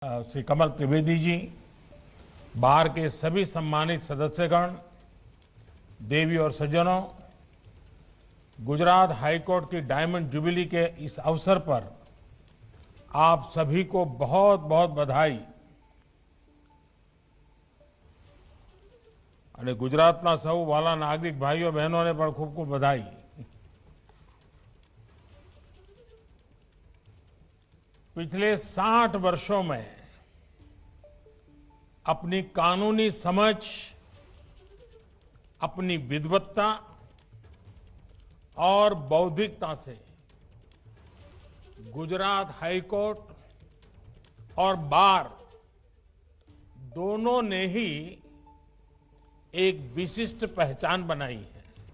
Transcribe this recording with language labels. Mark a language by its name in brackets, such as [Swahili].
[Hindi] श्री कमल त्रिवेदी जी, बार के सभी सम्मानित सदस्यगण, देवी और सज्जनों, गुजरात हाईकोर्ट की डायमंड जुबिली के इस अवसर पर आप सभी को बहुत बहुत बधाई। [Gujarati] અને ગુજરાતના સૌ વાલા નાગરિક ભાઈઓ બહેનોને પણ ખૂબ ખૂબ બધાઈ। [Hindi] पिछले 60 वर्षों में अपनी कानूनी समझ, अपनी विद्वत्ता और बौद्धिकता से गुजरात हाईकोर्ट और बार दोनों ने ही एक विशिष्ट पहचान बनाई है।